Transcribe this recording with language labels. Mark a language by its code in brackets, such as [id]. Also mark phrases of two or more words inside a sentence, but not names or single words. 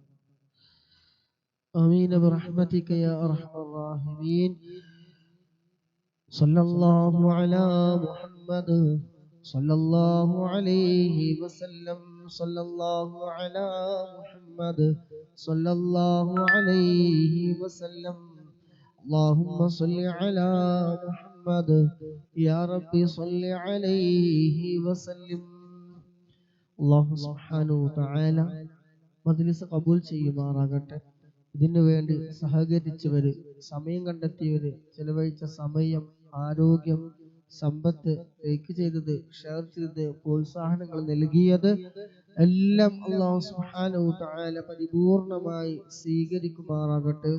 [ar] آمين برحمتك يا أرحم الراحمين. صلى الله على محمد صلى الله عليه وسلم. صلى الله على محمد صلى الله عليه وسلم. اللهم صل على محمد يا ربي صل عليه وسلم. الله سبحانه وتعالى [ml] മജ്‌ലിസ് ഖബൂൽ ചെയ്യുമാറാകട്ടെ. ഇതിനു വേണ്ടി സഹകരിച്ചവര്, സമയം കണ്ടെത്തിയവര്, ചെലവഴിച്ച സമയം, ആരോഗ്യം, സമ്പത്ത്, ലൈക്ക് ചെയ്തത്, ഷെയർ ചെയ്തത്, പ്രോത്സാഹനങ്ങൾ നൽകിയത് എല്ലാം [ar] الله سبحانه وتعالى [ml] പരിപൂർണമായി സ്വീകരിക്കുമാറാകട്ടെ.